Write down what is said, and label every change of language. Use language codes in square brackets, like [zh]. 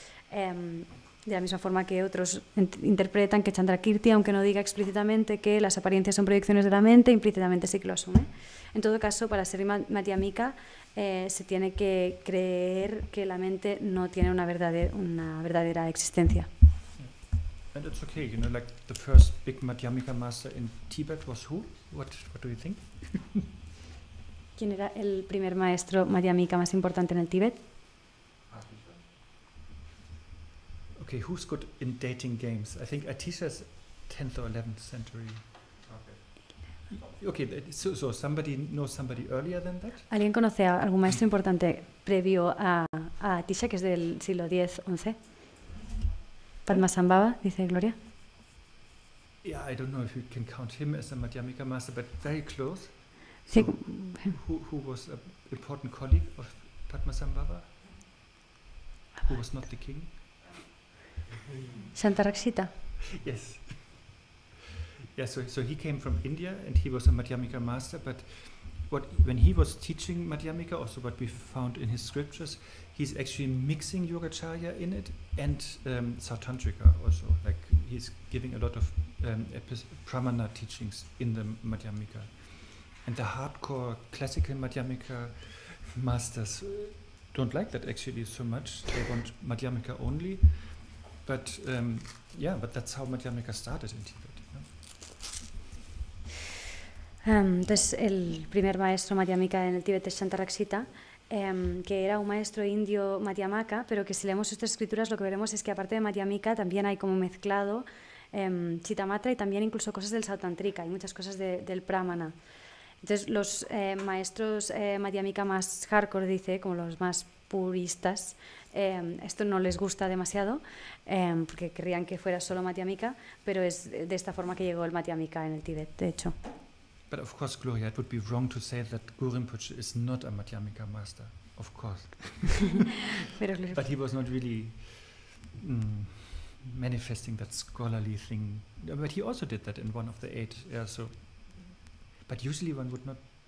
[es] De la misma forma que otros interpretan que Chandrakirti, aunque no diga explícitamente que las apariencias son proyecciones de la mente, implícitamente sí que lo asume. En todo caso, para ser Madhyamika se tiene que creer que la mente no tiene una verdadera existencia. [en] And it's okay, like the first big Madhyamika master in Tibet was who? What do you think? [es] ¿Quién era el primer maestro Madhyamika más importante en el Tíbet? [en] Okay, who's good in dating games? I think Atisha's 10th or 11th century. Okay, so somebody knows somebody earlier than that? [es] ¿Alguien conoce a algún maestro importante previo a Atisha, que es del siglo X-XI? Padmasambhava, dice Gloria. [en] Yeah, I don't know if you can count him as a Madhyamika master, but very close. [es] Sí. [en] So who was an important colleague of Padmasambhava? Who was not the king? Shantarakshita. Yes. Yeah, so he came from India and he was a Madhyamika master, but when he was teaching Madhyamika, also what we found in his scriptures, he's actually mixing Yogacharya in it and Sautantrika also. Like he's giving a lot of Pramana teachings in the Madhyamika. And the hardcore classical Madhyamika masters don't like that actually so much. They want Madhyamika only. But but that's how Madhyamika started in Tibet. [es] Entonces, el primer maestro Madhyamika en el Tíbet es Shantarakshita, que era un maestro indio Madhyamaka, pero que si leemos estas escrituras lo que veremos es que aparte de Madhyamika también hay como mezclado Chittamatra y también incluso cosas del Sautantrika y muchas cosas del Pramana. Entonces, los maestros Madhyamika más hardcore, dice, como los más puristas, esto no les gusta demasiado porque querrían que fuera solo Madhyamika, pero es de esta forma que llegó el Madhyamika en el Tíbet, de hecho. [en] But of course, Gloria, it would be wrong to say that Guru Rinpoche is not a Madhyamika master, of course. But he was not really manifesting that scholarly thing. But he also did that in one of the 8. Yeah, so. But usually one would not.